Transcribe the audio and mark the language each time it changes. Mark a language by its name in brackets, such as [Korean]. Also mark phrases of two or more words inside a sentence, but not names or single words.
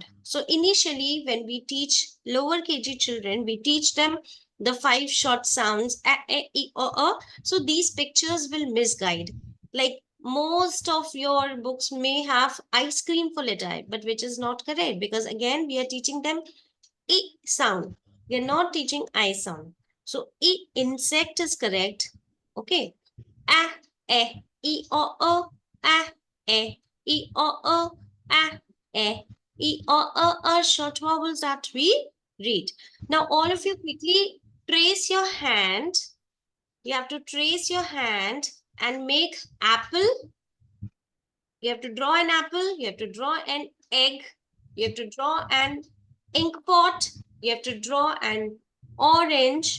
[English] So initially, when we teach lower KG children, we teach them the 5 short sounds, A, E, O. So these pictures will misguide. Like most of your books may have ice cream for letter I, but which is not correct because again, we are teaching them E sound. We are not teaching I sound. So E insect is correct. Okay. E, o, e, o, e, o, are short vowels that we read. Now, all of you quickly trace your hand. You have to trace your hand and make apple. You have to draw an apple. You have to draw an egg. You have to draw an ink pot. You have to draw an orange.